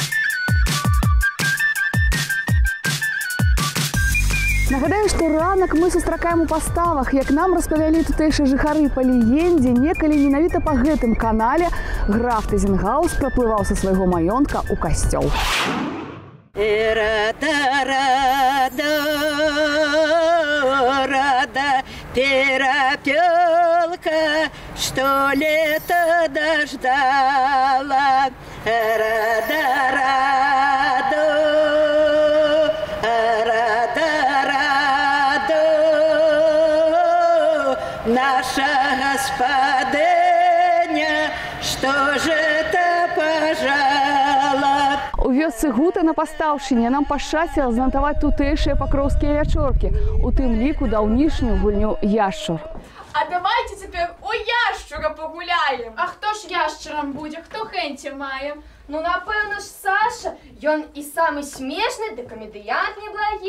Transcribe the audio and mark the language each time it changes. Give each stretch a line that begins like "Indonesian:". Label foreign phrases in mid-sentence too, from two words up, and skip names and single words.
Belarusian: Нагадаю, што ранак мы сустракаем у паставах, як нам распавялі тутэйшыя жыхары па легендзе, некалі менавіта па гэтым канале граф Тызенгаус праплываў са свайго маёнтка ў касцёл.
Russian: Рада перепелка, что лето дождала. Наша господиня, что же это пожала?
Belarusian: У вёсцы Гута на Пастаўшчыне нам пашчасціла занатаваць тутэйшыя пакроўскія вячоркі, у тым ліку даўнішнюю гульню «Яшчур». А давайте цяпер у яшчура пагуляем. А хто ж яшчурам будзе, хто хэнці мае? Ну, напэўна ж, Саша, ён і самы смешны, ды камедыянт неблагі.